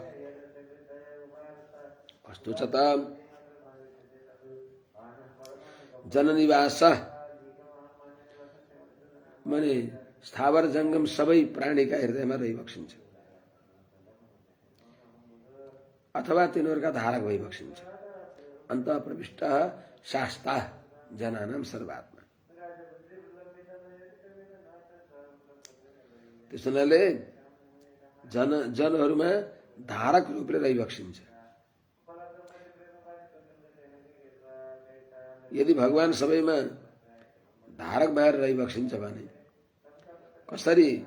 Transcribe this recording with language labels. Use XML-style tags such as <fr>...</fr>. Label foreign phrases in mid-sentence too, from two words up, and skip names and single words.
<ne>कस्तो छ त जननिवास माने स्थावर जंगम सबै प्राणीका हृदयमा रही बक्सिन्छ अथवा तिनीहरूका धारक भई बक्सिन्छ</ne> <sa>अन्त प्रविष्ट शास्ता जनानां सर्वात्मा</sa> <ne>त्यसैले जनहरूमा धारक रूपले रही बक्सिन्छ यदि भगवान सबैमा धारक भएर रही बक्सिन्छ भने कसरी</ne>